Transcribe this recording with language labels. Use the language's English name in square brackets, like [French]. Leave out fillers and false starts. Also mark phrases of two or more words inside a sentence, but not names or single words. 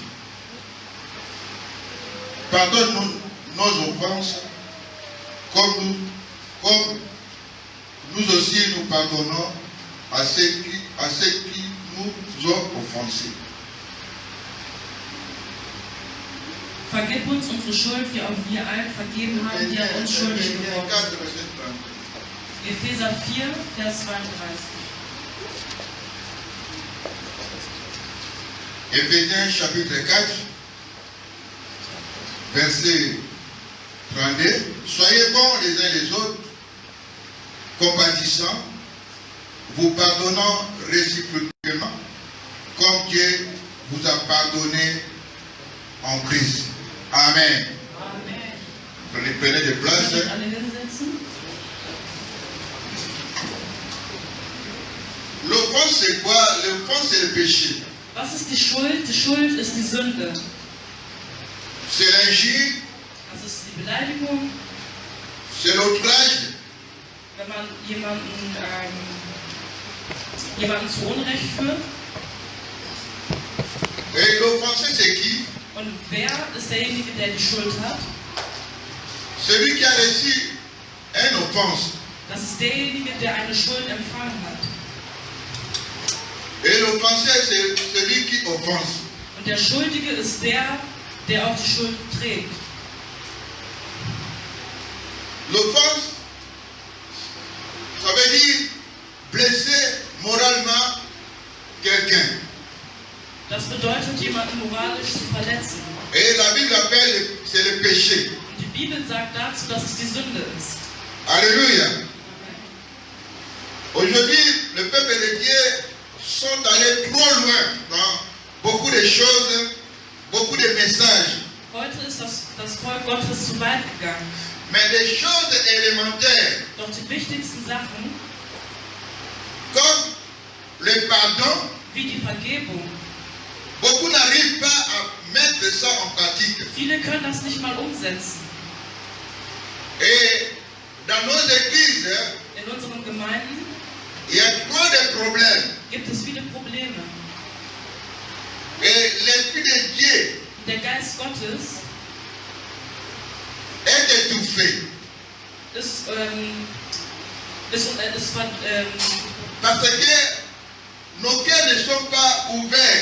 [French] Pardonne nos offenses, comme nous aussi nous pardonnons à ceux qui nous ont offensés. [German] Vergib uns unsere Schuld, wie auch wir allen vergeben haben, die an uns schuldig [French] Éphésiens [German] geworden 4, sind. [French] verset 30. [German] Epheser 4, Vers 32. [French] Éphésiens chapitre 4, verset 32. Soyez bons les uns les autres, compatissants, vous pardonnant réciproquement, comme Dieu vous a pardonné en Christ. Amen. Amen. Prenez de place. [German] Könnt ihr alle hinsetzen? [French] L'offense, c'est quoi? L'offense, c'est le péché. [German] Was ist die Schuld? Die Schuld ist die Sünde. [French] C'est l'injure, [German] Das ist die Beleidigung, [French] c'est l'outrage, [German] wenn man jemanden zu Unrecht führt. [French] et l'offensé, c'est qui? [German] Und wer ist derjenige, der die Schuld hat? [French] Celui qui a reçu une offense. [German] Das ist derjenige, der eine Schuld empfangen hat. [French] Et l'offensé, c'est celui qui offense. [German] Und der Schuldige ist der, der auch die Schuld trägt. [French] L'offense, ça veut dire blesser moralement quelqu'un. [German] Das bedeutet, jemanden moralisch zu verletzen. [French] Et la Bible appelle, c'est le péché. [German] Und die Bibel sagt dazu, dass es die Sünde ist. [French] Alléluia. Aujourd'hui, le peuple de Dieu sont allés trop loin dans beaucoup de choses, beaucoup de messages. [German] Heute ist das Volk Gottes zu weit gegangen. [French] Mais des choses élémentaires, [German] Doch die wichtigsten Sachen, [French] comme le pardon, [German] wie die Vergebung, [French] beaucoup n'arrivent pas à mettre ça en pratique. [German] viele können das nicht mal umsetzen. [French] Et dans nos églises, [German] In unseren Gemeinden [French] il y a trop de problèmes. [German] gibt es viele Probleme. [French] Et l'Esprit de Dieu [German] Der Geist Gottes [French] est étouffé. [German] ist [French] Parce que nos cœurs ne sont pas ouverts.